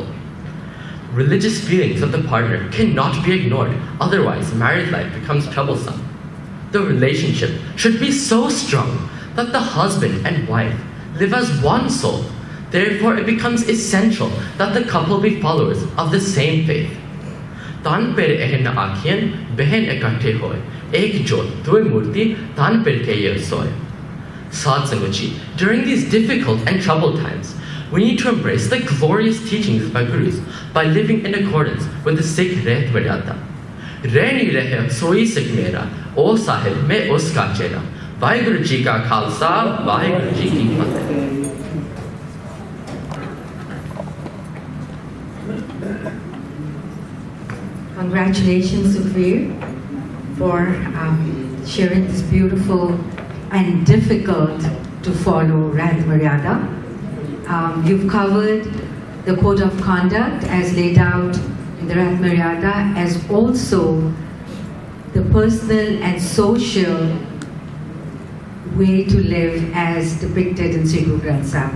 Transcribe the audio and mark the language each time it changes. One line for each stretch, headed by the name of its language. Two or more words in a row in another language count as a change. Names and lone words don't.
English: Religious feelings of the partner cannot be ignored, otherwise married life becomes troublesome. The relationship should be so strong that the husband and wife live as one soul. Therefore, it becomes essential that the couple be followers of the same faith.
Punjabi: ਧਨ ਪਿਰ ਏਹਿ ਆਖੀਅਨਿ ਬਹਨਿ ਇਕਠੇ ਹੋਇ, ਏਕ ਜੋਤਿ ਦੁਇ ਮੂਰਤੀ ਧਨ ਪਿਰ ਕਹੀਐ ਸੋਇ. ਸਾਧ ਸੰਗਤ ਜੀ,
English: during these difficult and troubled times, we need to embrace the glorious teachings of our Gurus by living in accordance with the Sikh Reth Maryada.
Punjabi: ਰਹਣੀ ਰਹੈ ਸੋਈ ਸਿਖ ਮੇਰਾ, ਓ ਸਾਹਿਬ ਮੈਂ ਉਸਕਾ ਚੇਰਾ. ਵਾਹਿਗੁਰੂ ਜੀ ਕਾ ਖ਼ਾਲਸਾ, ਵਾਹਿਗੁਰੂ ਜੀ ਕੀ ਫ਼ਤਹਿ.
English: Congratulations, Sukhvir, for sharing this beautiful and difficult to follow Rahat Maryada. You've covered the code of conduct as laid out in the Rahat Maryada, as also the personal and social way to live as depicted in Sri Guru Granth Sahib.